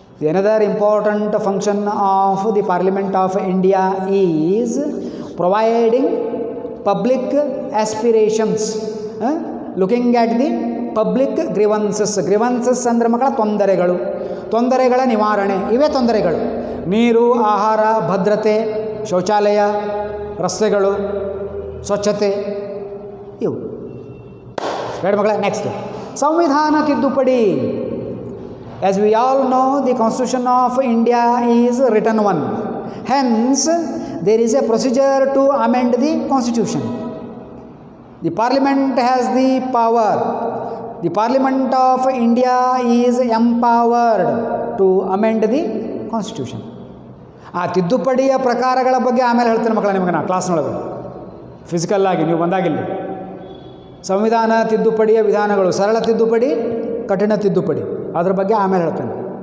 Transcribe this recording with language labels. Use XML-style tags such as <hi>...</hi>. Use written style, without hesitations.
<en>Another important function of the Parliament of India is providing public aspirations, looking at the public grievances.</en> <kn>Grievances ಅಂದರೆ ಮಕ್ಕಳ ತೊಂದರೆಗಳ ನಿವಾರಣೆ. ಇವೇ ತೊಂದರೆಗಳು: ನೀರು, ಆಹಾರ, ಭದ್ರತೆ, ಶೌಚಾಲಯ, ರಸ್ತೆಗಳು, ಸ್ವಚ್ಛತೆ, ಇವು. ರೈಟ್ ಮಕ್ಕಳ. ನೆಕ್ಸ್ಟ್, ಸಂವಿಧಾನ ತಿದ್ದುಪಡಿ.</kn> <en>As we all know, the Constitution of India is written one. Hence, there is a procedure to amend the Constitution. The Parliament has the power. The Parliament of India is empowered to amend the Constitution.</en> <kn>ಆ ತಿದ್ದುಪಡಿಯ ಪ್ರಕಾರಗಳ ಬಗ್ಗೆ ಆಮೇಲೆ ಹೇಳ್ತೇನೆ ಮಕ್ಕಳ ನಿಮಗೆ. ನಾ ಕ್ಲಾಸ್ನೊಳಗೆ physical ಆಗಿ ನೀವು ಬಂದಾಗಿಲ್ಲ. ಸಂವಿಧಾನ ತಿದ್ದುಪಡಿಯ ವಿಧಾನಗಳು: ಸರಳ ತಿದ್ದುಪಡಿ, ಕಠಿಣ ತಿದ್ದುಪಡಿ. ಅದ್ರ ಬಗ್ಗೆ ಆಮೇಲೆ ಹೇಳ್ತೇನೆ.</kn>